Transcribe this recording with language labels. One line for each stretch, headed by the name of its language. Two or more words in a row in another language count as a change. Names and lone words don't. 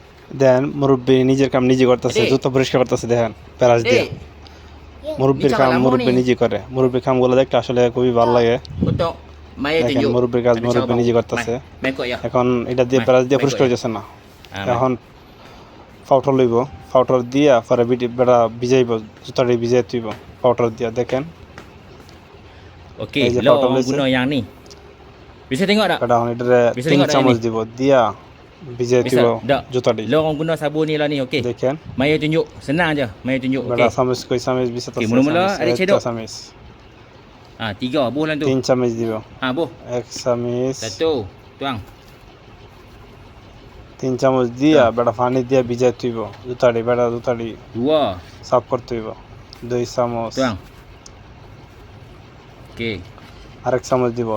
Bangla: দেখেন মুরব্বী নিজের কাম নিজে করতেছে, জুতো পরিষ্কার করতেছে, দেখেন প্যারাস দিয়ে। মুরব্বীর কাম মুরব্বী নিজে করে। মুরব্বীর কামগুলো দেখতে আসলে খুবই ভালো লাগে।
Malay: Untuk Maya
Bangla: দেখেন
Malay: tunjuk.
Bangla: মুরব্বীর কাজ
Malay: Ada cara
Bangla: মুরব্বী
Malay: baru.
Bangla: নিজে
Malay: Mai,
Bangla: করতেছে।
Malay: mai ikut ya.
Bangla: এখন এটা দিয়ে প্যারাস দিয়ে
Malay: Mai ikut
Bangla: পরিষ্কার
Malay: ya.
Bangla: হইতেছে না,
Malay: Mai.
Bangla: এখন পাউডার লইব, পাউডার দিয়া পরে বেড়া ভিজাইব, জুতাটি ভিজাই তুইব পাউডার দিয়া। দেখেন
Malay: Okey,
Bangla: এই যে
Malay: lo
Bangla: পাউডার
Malay: orang
Bangla: লইছে,
Malay: guna yang ni. Bisa tengok tak?
Bangla: এটা এখন এটারে
Malay: Bisa 3 tengok tak yang
Bangla: চামচ
Malay: ni?
Bangla: দিব, দিয়া ভিজাই তুইব
Malay: Bisa. Tak.
Bangla: জুতাটি।
Malay: Lo orang guna sabun ni lah ni, okey.
Bangla: দেখেন
Malay: Maya tunjuk. Senang je. Maya tunjuk,
Bangla: বেড়া
Malay: okey.
Bangla: চামচ কই চামচ বিছাতে
Malay: Okey, mula-mula adik cedok.
Bangla: চামচ,
Malay: Ha, 3 buh lah tu.
Bangla: 3 চামচ দিব,
Malay: Ha, buh.
Bangla: 1 চামচ,
Malay: 1 tuang.
Bangla: 3 চামচ দিয়া বেড়া পানি দিয়া ভিজাই তুইব জুতাটি, বেড়া জুতাটি 2 সাফ করতে হইব। 2 চামচ,
Malay: tuang. Okey.
Bangla: আরেক চামচ দিব,